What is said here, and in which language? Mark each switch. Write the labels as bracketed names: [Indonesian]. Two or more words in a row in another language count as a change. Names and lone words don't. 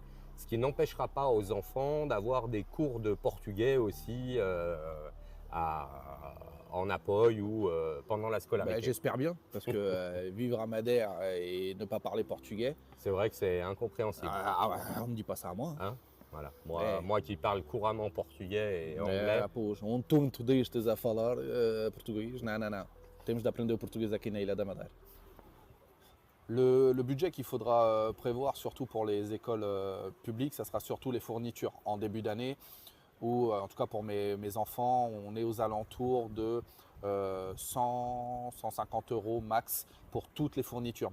[French] Ce qui n'empêchera pas aux enfants d'avoir des cours de portugais aussi en appoil ou pendant la scolarité. J'espère bien, parce que vivre à Madère et ne pas parler portugais… C'est vrai que c'est incompréhensible. On ne me dit pas ça à moi. Hein? Voilà. É. Moi qui parle couramment portugais et anglais, [Portuguese] É, pois, tu destes a falar português? Não, não, não. Temos de aprender o português aqui na Ilha da Madeira. [French] Le budget qu'il faudra prévoir, surtout pour les écoles publiques, ça sera surtout les fournitures en début d'année, ou en tout cas pour mes enfants, on est aux alentours de 100, 150 euros max pour toutes les fournitures.